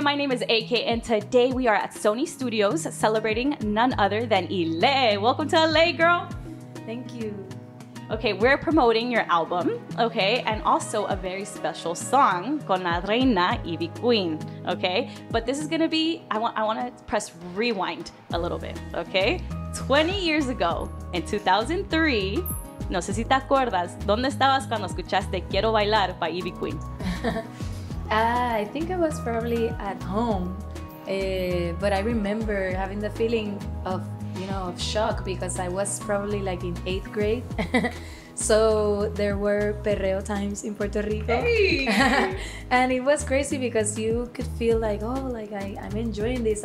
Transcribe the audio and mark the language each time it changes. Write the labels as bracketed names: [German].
[English] My name is AK, and today we are at Sony Studios celebrating none other than iLe. Welcome to LA, girl. Thank you. Okay, we're promoting your album, okay, and also a very special song [Spanish] con la Reina Ivy Queen, [English] okay? But this is gonna be, I want to press rewind a little bit, okay? 20 years ago, in 2003, [Spanish] no sé si te acuerdas, ¿dónde estabas cuando escuchaste Quiero Bailar by Ivy Queen? [English] I think I was probably at home, but I remember having the feeling of shock because I was probably like in 8th grade. So there were perreo times in Puerto Rico. Hey. And it was crazy because you could feel like, oh, like I'm enjoying this.